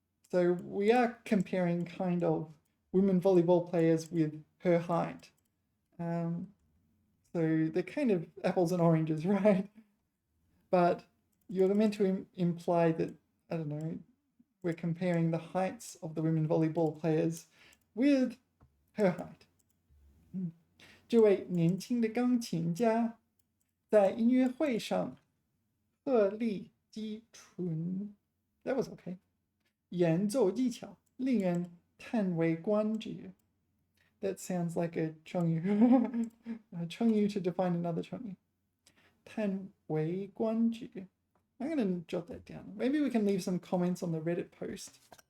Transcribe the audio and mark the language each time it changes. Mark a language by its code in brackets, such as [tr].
[en] So we are comparing kind of women volleyball players with her height. So they're kind of apples and oranges, right? But you're meant to imply that, I don't know, we're comparing the heights of the women volleyball players with her height. [zh] 这位年轻的钢琴家在音乐会上鹤立鸡群 [en] That was okay. [zh] 演奏技巧令人叹为观止 [en] That sounds like a chengyu. A chengyu to define another chengyu. 叹为观止 I'm going to jot that down. Maybe we can leave some comments on the Reddit post.